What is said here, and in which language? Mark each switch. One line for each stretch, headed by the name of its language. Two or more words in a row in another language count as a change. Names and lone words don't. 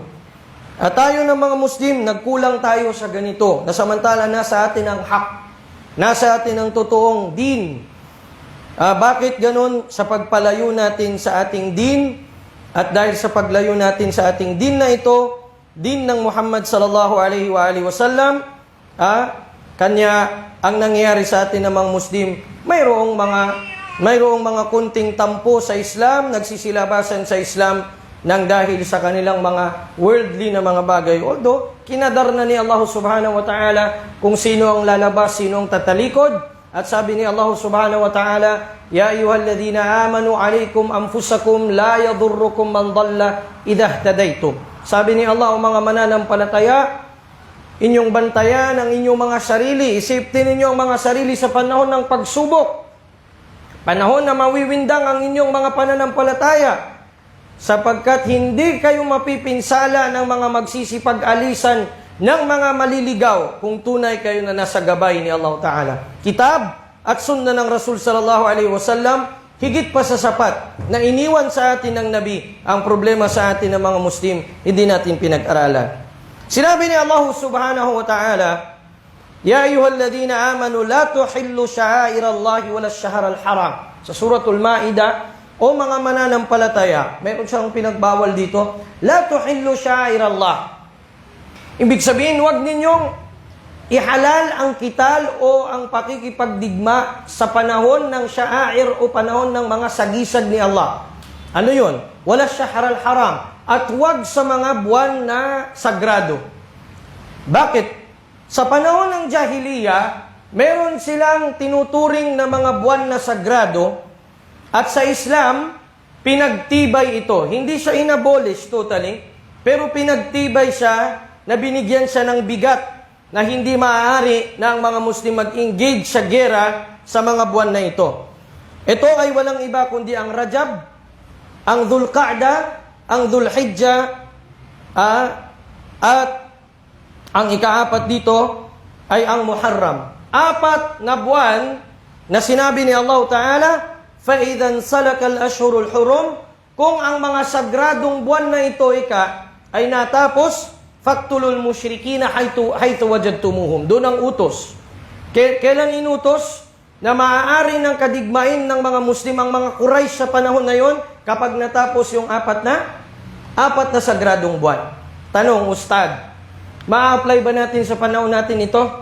Filipino: At tayo ng mga Muslim, nagkulang tayo sa ganito, na samantala nasa atin ang hak, nasa atin ang totoong din. Bakit ganun? Sa pagpalayo natin sa ating din, at dahil sa paglayo natin sa ating din na ito, din ng Muhammad
Arabic: صلى الله عليه وسلم,
Filipino: kanya ang nangyayari sa atin ng mga Muslim, mayroong mga kunting tampo sa Islam, nagsisilabasan sa Islam nang dahil sa kanilang mga worldly na mga bagay. Although, kinadar na ni Allah
Arabic: سبحانه وتعالى
Filipino: kung sino ang lalabas, sino ang tatalikod. At sabi ni Allah
Arabic: سبحانه وتعالى يا أيها الذين آمنوا عليكم أنفسكم لا يضركم من ضل إذا اهتديتم.
Filipino: Sabi ni Allah, o mga mananampalataya, inyong bantayan ang inyong mga sarili. Isiptin ninyo ang mga sarili sa panahon ng pagsubok. Panahon na mawiwindang ang inyong mga pananampalataya. Sapagkat hindi kayo mapipinsala ng mga magsisipag-alisan ng mga maliligaw kung tunay kayo na nasa gabay ni Allah Ta'ala. Kitab at sunna ng Rasul
Arabic: صلى الله عليه وسلم,
Filipino: higit pa sa sapat na iniwan sa atin ng Nabi. Ang problema sa atin ng mga Muslim, hindi natin pinag-aralan. Sinabi ni Allah
Arabic: سبحانه وتعالى يا أيها الذين آمنوا لا تحلوا شعائر الله ولا الشهر الحرام.
Filipino: Sa suratul Ma'idah, o mga mananampalataya, mayroon siyang pinagbawal dito,
Arabic: لا تحلوا شعائر الله.
Filipino: Ibig sabihin, huwag ninyong ihalal ang kital o ang pakikipagdigma sa panahon ng sha'air o panahon ng mga sagisag ni Allah. Ano yun?
Arabic: ولا شهر الحرام.
Filipino: At huwag sa mga buwan na sagrado. Bakit? Sa panahon ng Jahiliya, meron silang tinuturing na mga buwan na sagrado at sa Islam, pinagtibay ito. Hindi siya inabolish totally, pero pinagtibay siya na binigyan siya ng bigat na hindi maaari na ang mga Muslim mag-engage sa gera sa mga buwan na ito. Ito ay walang iba kundi ang Rajab, ang Dhul-Qa'da, ang Dhul-Hijjah, at ang ika-4 dito ay ang Muharram. 4 na buwan na sinabi ni Allah Ta'ala,
Arabic: فَإِذَا انْسَلَكَ الْأَشْهُرُ الْحُرُمُ,
Filipino: kung ang mga sagradong buwan na ito ay natapos,
Arabic: فَاقْتُلُوا الْمُشْرِكِينَ حَيْثُ وَجَدْتُمُوهُم.
Filipino: Doon ang utos. Kailan inutos? Na maaari ng kadigmain ng mga Muslim ang mga Quraysh sa panahon na yon kapag natapos yung 4 na sagradong buwan. Tanong, Ustad, ma-apply ba natin sa panahon natin ito?